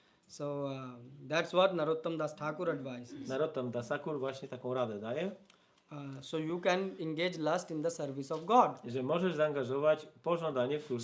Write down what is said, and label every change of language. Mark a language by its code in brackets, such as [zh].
[en] So that's what Narottam Das Thakur advises. [pl] Narottam Das Thakur właśnie taką radę daje, [en] So you can engage lust in the service of God. [pl] że możesz zaangażować pożądanie w służbie